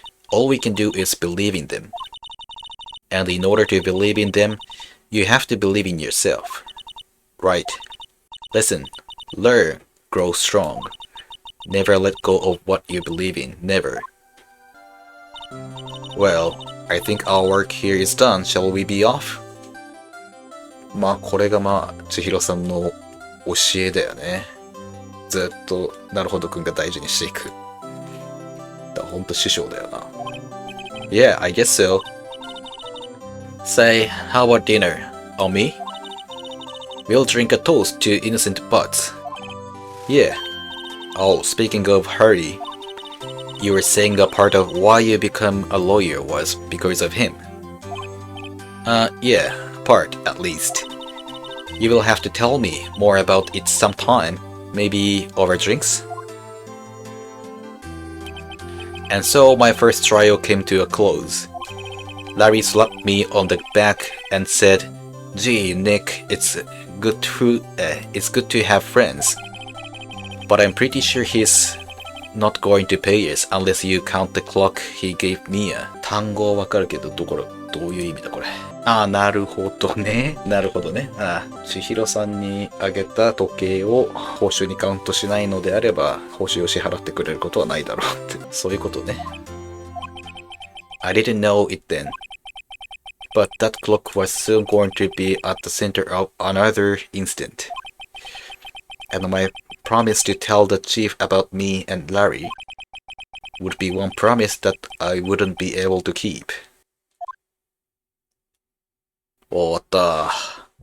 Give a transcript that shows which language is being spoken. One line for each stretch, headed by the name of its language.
English: All we can do is believe in them. And in order to believe in them, you have to believe in yourself. Right. Listen, learn, grow strong. Never let go of what you believe in, never. Well, I think our work here is done. Shall we be off?
Japanese: まあこれが千尋さんの教えだよね。ずっとなるほどくんが大事にしていく。だほんと師匠だよな。
English: Yeah, I guess so. Say, how about dinner? On me? We'll drink a toast to innocent butts. Yeah. Oh, speaking of Hardy, you were saying a part of why you become a lawyer was because of him. Yeah, part at least. You will have to tell me more about it sometime, maybe over drinks? And so my first trial came to a close. Larry slapped me on the back and said, "Gee, Nick, it's good to have friends. But I'm pretty sure he's not going to pay us unless you count the clock he gave Mia."
Japanese: 単語わかるけどどういう意味だこれ。ああ、なるほどね。なるほどね。ああ、千尋さんにあげた時計を報酬にカウントしないのであれば、報酬を支払ってくれることはないだろうって。そういうことね。
English: I didn't know it then. But that clock was soon going to be at the center of another incident. And my promise to tell the chief about me and Larry would be one promise that I wouldn't be able to keep.
Japanese: 終わった。